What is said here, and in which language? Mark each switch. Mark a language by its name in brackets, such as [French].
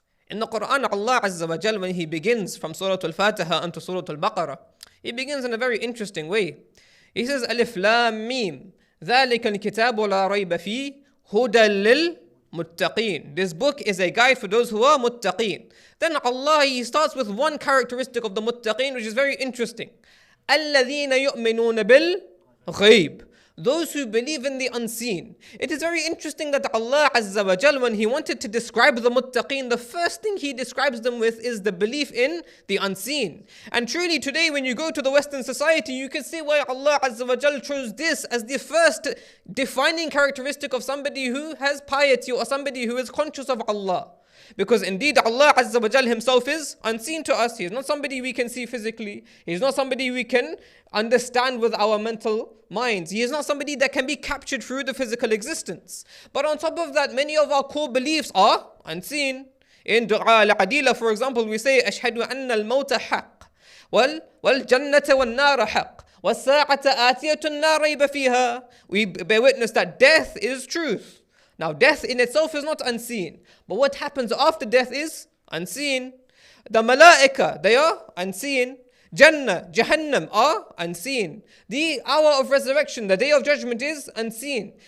[English] In the Quran, Allah Azza wa Jal, when He begins from Surah Al-Fatiha unto Surah Al-Baqarah, He begins in a very interesting way. He says, [Arabic] Alif Lam Mim, ذَلِكَ الْكِتَابُ لَا رَيْبَ فِيهِ هُدًى لِلْمُتَّقِينَ. [English] This book is a guide for those who are muttaqeen. Then Allah, He starts with one characteristic of the muttaqeen, which is very interesting. [Arabic] الَّذِينَ يُؤْمِنُونَ بِالْغَيْبِ, [English] those who believe in the unseen. It is very interesting that Allah Azza wa Jal, when He wanted to describe the muttaqeen, the first thing He describes them with is the belief in the unseen. And truly today, when you go to the Western society, you can see why Allah Azza wa Jal chose this as the first defining characteristic of somebody who has piety or somebody who is conscious of Allah. Because indeed Allah Azza wa Jal Himself is unseen to us. He is not somebody we can see physically. He is not somebody we can understand with our mental minds. He is not somebody that can be captured through the physical existence. But on top of that, many of our core beliefs are unseen. In Dua al-Adila, for example, we say, [Arabic] أشهد أن الموت حق والجنة والنار حق والساعة آتية لا ريب فيها. [English] We bear witness that death is truth. Now, death in itself is not unseen, but what happens after death is unseen. The malaika, they are unseen. Jannah, Jahannam are unseen. The hour of resurrection, the day of judgment is unseen.